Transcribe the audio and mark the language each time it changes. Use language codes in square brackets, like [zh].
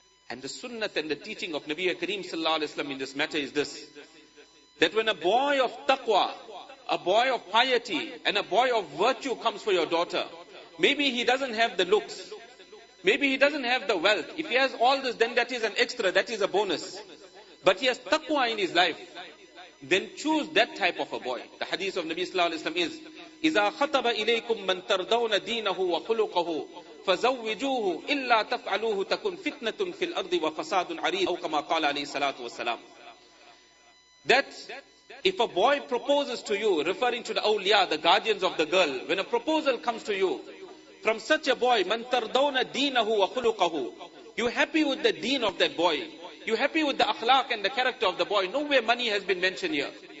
[en] And the sunnat and the teaching of Nabi Kareem Sallallahu Alaihi Wasallam in this matter is this, that when a boy of taqwa, a boy of piety, and a boy of virtue comes for your daughter, maybe he doesn't have the looks, maybe he doesn't have the wealth. If he has all this, then that is an extra, that is a bonus. But he has taqwa in his life, then choose that type of a boy. The hadith of Nabi Sallallahu Alaihi Wasallam is, [ar] إِذَا خَطَبَ إِلَيْكُمْ مَنْ تَرْضَوْنَ دِينَهُ وَخُلُقَهُ فَزَوِّجُوهُ إِلَّا تَفْعَلُوهُ تَكُنْ فِتْنَةٌ فِي الْأَرْضِ وَفَسَادٌ عَرِيضٌ أو كما قال عليه الصلاة والسلام. [en] That if a boy proposes to you, referring to the awliya, the guardians of the girl, when a proposal comes to you, from such a boy, [ar] مَنْ تَرْضَوْنَ دِينَهُ وَخُلُقَهُ, [en] you're happy with the deen of that boy, you're happy with the akhlaq and the character of the boy, nowhere money has been mentioned here.